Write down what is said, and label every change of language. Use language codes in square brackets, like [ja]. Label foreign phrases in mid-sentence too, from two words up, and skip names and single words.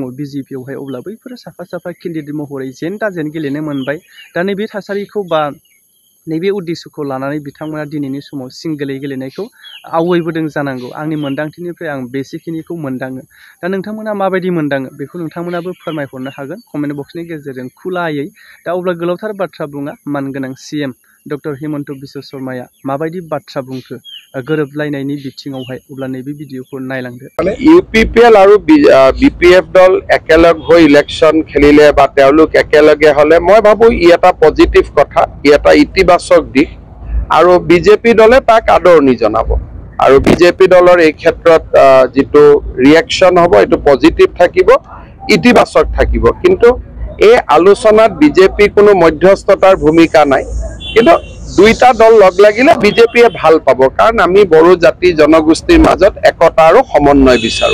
[brx] BJPआवहाय अब्ला बैफोरो साफा केन्डिडेट महरै जेन दाजेन गेलेनो मोनबाय दा नैबे थासारिखौ बा नैबे उद्देশ্যखौ लानानै बिथांमोना दिनैनि समाव सिंगोलै गेलेनायखौ आवगायबोदों जानांगौ आंनि मोनदांथिनिफ्राय आं बेसेखिनिखौ मोनदाङो दा नोंथांमोना माबायदि मोनदाङो बेखौ नोंथांमोनाबो फोरमायहरनो हागोन कमेन्ट बक्सनि गेजेरजों खुलायै दा अब्ला गोलावथार बाथ्रा बुङा मानगोनां CM डक्टर हिमन्त बिश्व शर्माया माबायदि बाथ्रा बुंखो गोरोबलायनायनि बिथिङावहाय अब्ला नैबे भिडिअखौ नायलांदो [as] UPPL আৰু BPF দল একেলগ হৈ ইলেকশ্যন খেলিলে বা তেওঁলোক একেলগে হ'লে মই ভাবো ই এটা পজিটিভ কথা ই এটা ইতিবাচক দিক আৰু BJP দলে তাক আদৰণি জনাব আৰু BJP দলৰ এই ক্ষেত্ৰত যেটো ৰিঅ্যাকশন হ'ব এটো পজিটিভ থাকিব ইতিবাচক থাকিব কিন্তু এই আলোচনাত BJP কোনো মধ্যস্থতাৰ ভূমিকা নাই কিন্তু দুইটা দল লগ লাগিলে BJPয়ে ভাল পাব কাৰণ আমি বড়ো জাতি জনগোষ্ঠীৰ মাজত একতা আৰু সমন্বয় বিচাৰো